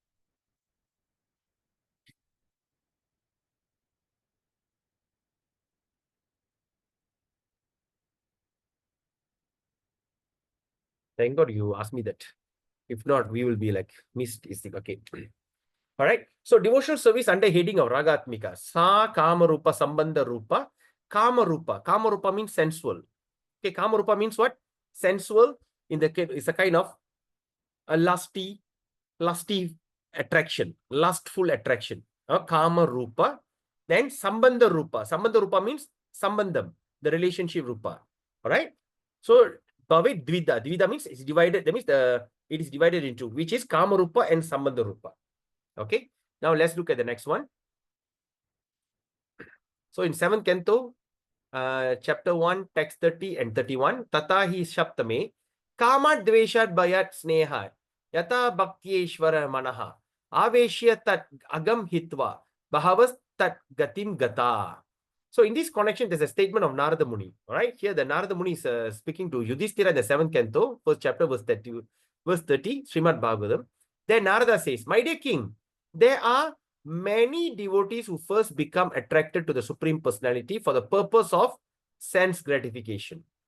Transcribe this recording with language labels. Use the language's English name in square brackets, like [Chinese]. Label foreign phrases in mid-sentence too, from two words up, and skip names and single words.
[English] Thank God you asked me that. If not, we will be like missed. Okay. All right. So devotional service under heading of Ragatmika. [Sanskrit] Sa Kama Rupa Sambandha Rupa. Kama Rupa. Kama Rupa [English] means sensual. Okay. [Sanskrit] Kama Rupa [English] means what? Sensual. In the case, it's a kind of a lusty attraction, lustful attraction. [Sanskrit] Kama Rupa. Then Sambandha Rupa. Sambandha Rupa [English] means Sambandham, the relationship Rupa. All right. So [Sanskrit] Bhavet Dvida. [English] Dvida means it's divided. That means it is divided into, which is [Sanskrit] Kama Rupa [English] and [Sanskrit] Sambandha Rupa. [English] Okay. Now let's look at the next one. So in 7th canto, chapter 1, text 30 and 31, [Sanskrit] Tata hi Shaptame, Kama Dveshat Bayat Sneha, Yata Bhaktyeshvara Manaha, Aveshya Tat Agam Hitva, Bahavas Tat Gatim Gata. [English] So in this connection, there's a statement of Narada Muni. All right. Here the Narada Muni is speaking to Yudhishthira in the 7th canto, first chapter, verse 30, Srimad Bhagavatam. Then Narada says, my dear king, there are many devotees who first become attracted to the Supreme Personality for the purpose of sense gratification.